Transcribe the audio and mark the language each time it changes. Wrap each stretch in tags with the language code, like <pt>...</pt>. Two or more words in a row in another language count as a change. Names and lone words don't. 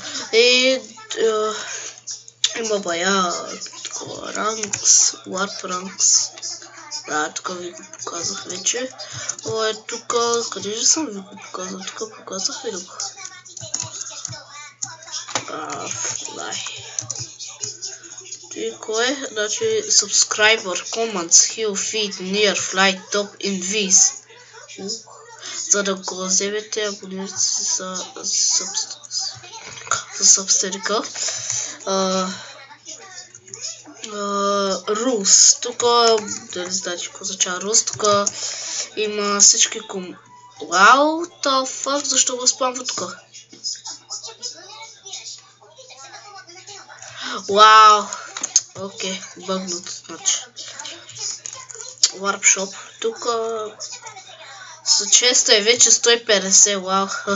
<bg>И има бая такова ранкс, Warp Ranks. Да, тук ви го показах вече. Тук, къде же съм ви го показал? Тук показах ли го? Fly. И кое? Значи</bg> <en>subscriber, comments, heal, feed, near, fly, top, invis.</en> <bg>За да го вземете, абонирайте се за Substack. Rules. Тук, дали знаете какво означава Rules, тук има всички Вау,</bg> <en>the fuck,</en> <bg>защо го спамва тук? Вау. Окей, бъгнат, значи. Warp Shop. Тук са честа е вече 150, вау.</bg>